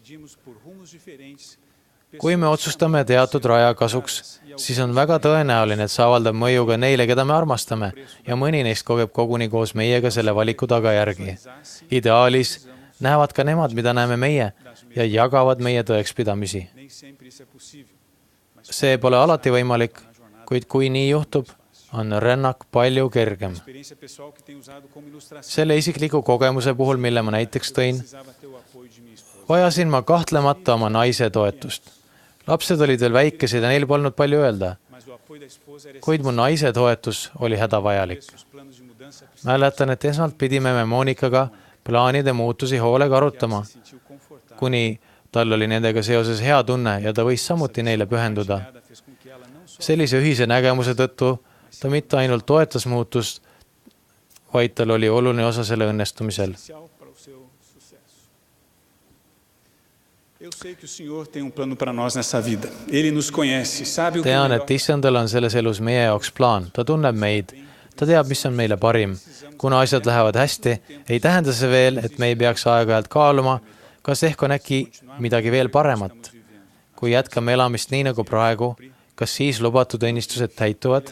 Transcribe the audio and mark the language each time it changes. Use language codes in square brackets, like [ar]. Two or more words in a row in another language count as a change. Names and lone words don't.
[et] Kui me otsustame teatud raja kasuks, siis on väga tõenäoline, et see avaldab mõju ka neile, keda me armastame ja mõni neist kogeb koguni koos meiega selle valiku tagajärgi. Ideaalis näevad ka nemad, mida näeme meie ja jagavad meie tõekspidamisi. See pole alati võimalik, kuid kui nii juhtub, on rännak palju kergem. [pt] Experiência pessoal que tenho usado como ilustração. [et] Selle isikliku kogemuse puhul, mille ma näiteks tõin, [pt] Precisava ter o apoio de minha esposa. [et] vajasin ma kahtlemata oma naise toetust. Lapsed olid veel väikesed ja neil polnud palju öelda, [pt] Mas o apoio da esposa era [et] kuid mu naise toetus oli hädavajalik. [pt] os planos de mudança [et] Mäletan, et esmalt pidime me Monikaga plaanide muutusi hoolega arutama, [pt] sentiu confortável. [et] kuni tal oli nendega seoses hea tunne ja ta võis samuti neile pühenduda. [pt] Nada fez com que ela não só [et] Sellise ühise nägemuse tõttu ta mitte ainult toetas muutust, vaid tal oli oluline osa selle õnnestumisel. [pt] essencial para o seu sucesso. Eu sei que o Senhor tem plano para nós nessa vida. Ele nos conhece, sabe o que é [et] Tean, [pt] melhor. [et] et Issandal on selles elus meie jaoks plaan, ta tunneb meid, ta teab, mis on meile parim. Kuna asjad lähevad hästi, ei tähenda see veel, et me ei peaks aeg-ajalt kaaluma, kas ehk on äkki midagi veel paremat. Kui jätkame elamist nii nagu praegu, kas siis lubatud õnnistused täituvad?